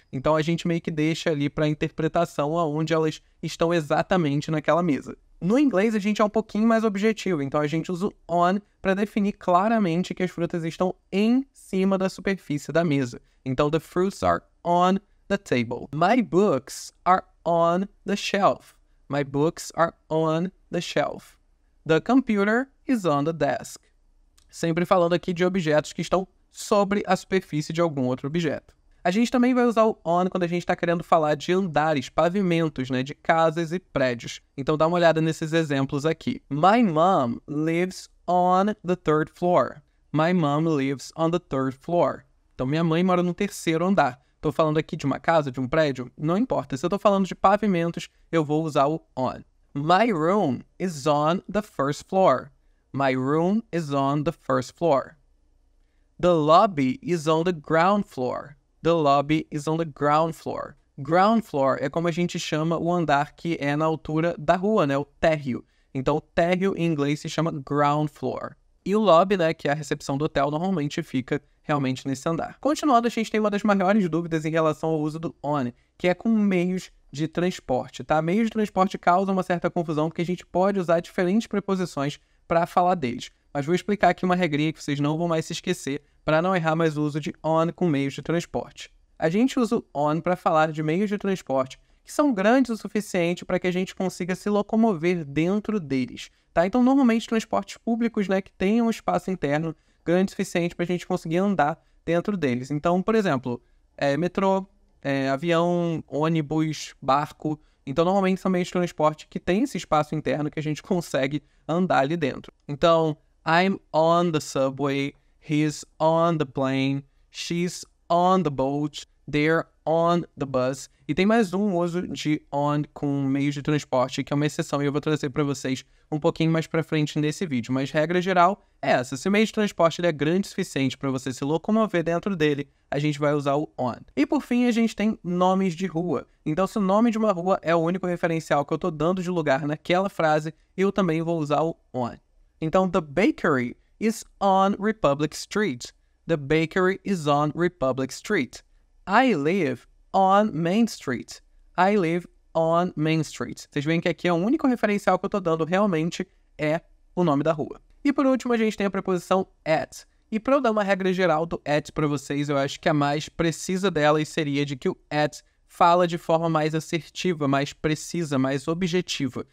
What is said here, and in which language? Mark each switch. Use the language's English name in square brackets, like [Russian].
[Portuguese] Então a gente meio que deixa ali para a interpretação aonde elas estão exatamente naquela mesa. No inglês a gente é um pouquinho mais objetivo, então a gente usa o on para definir claramente que as frutas estão em cima da superfície da mesa. [English] Então the fruits are on the table. My books are on the shelf. My books are on the shelf. The computer is on the desk. [Portuguese] Sempre falando aqui de objetos que estão sobre a superfície de algum outro objeto. A gente também vai usar o on quando a gente está querendo falar de andares, pavimentos, né, de casas e prédios. Então dá uma olhada nesses exemplos aqui. [English] My mom lives on the third floor. My mom lives on the third floor. [Portuguese] Então minha mãe mora no terceiro andar. Estou falando aqui de uma casa, de um prédio? Não importa. Se eu estou falando de pavimentos, eu vou usar o on. [English] My room is on the first floor. My room is on the first floor. The lobby is on the ground floor. The lobby is on the ground floor. [Portuguese] Ground floor é como a gente chama o andar que é na altura da rua, né? O térreo. Então, o térreo em inglês se chama ground floor. E o lobby, né, que é a recepção do hotel, normalmente fica realmente nesse andar. Continuando, a gente tem uma das maiores dúvidas em relação ao uso do on, que é com meios de transporte, tá? Meios de transporte causam uma certa confusão, porque a gente pode usar diferentes preposições para falar deles. Mas vou explicar aqui uma regrinha que vocês não vão mais se esquecer, para não errar mais o uso de on com meios de transporte. A gente usa o on para falar de meios de transporte que são grandes o suficiente para que a gente consiga se locomover dentro deles, tá? Então, normalmente, transportes públicos, né, que tenham um espaço interno grande o suficiente para a gente conseguir andar dentro deles. Então, por exemplo, metrô, avião, ônibus, barco. Então, normalmente são meios de transporte que têm esse espaço interno que a gente consegue andar ali dentro. [English] Então, I'm on the subway, he's on the plane, she's on the boat, they're on the bus. [Portuguese] E tem mais um uso de on com meios de transporte, que é uma exceção, e eu vou trazer para vocês um pouquinho mais para frente nesse vídeo. Mas regra geral é essa: se o meio de transporte ele é grande o suficiente para você se locomover dentro dele, a gente vai usar o on. E por fim, a gente tem nomes de rua. Então, se o nome de uma rua é o único referencial que eu estou dando de lugar naquela frase, eu também vou usar o on. [English] Então, the bakery is on Republic Street. The bakery is on Republic Street. I live on Main Street. I live on Main Street. [Portuguese] Vocês veem que aqui é o único referencial que eu estou dando realmente é o nome da rua. E por último, a gente tem a preposição at. E para eu dar uma regra geral do at para vocês, eu acho que a mais precisa delas seria de que o at fala de forma mais assertiva, mais precisa, mais objetiva.